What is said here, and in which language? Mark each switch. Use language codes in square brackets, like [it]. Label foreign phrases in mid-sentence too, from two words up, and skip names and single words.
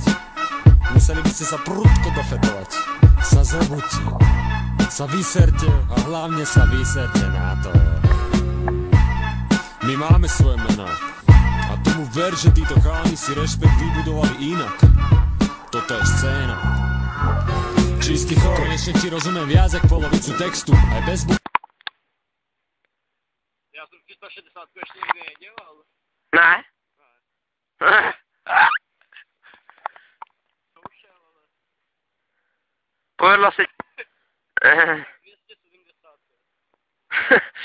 [sk] Museli by ste sa prudko dofetovať. Sa zobudte, sa vyserte a hlavne sa vyserte na to. My máme svoje mená a tomu ver, že títo chalani si rešpekt vybudovali inak. Toto je scéna. Čistý chor, konečne ti rozumiem viac jak polovicu textu, aj bez [cs] Já jsem 360 ještě nikdy nedělal. Ne? Ne. Zkoušel, ale... Povedla si... 270.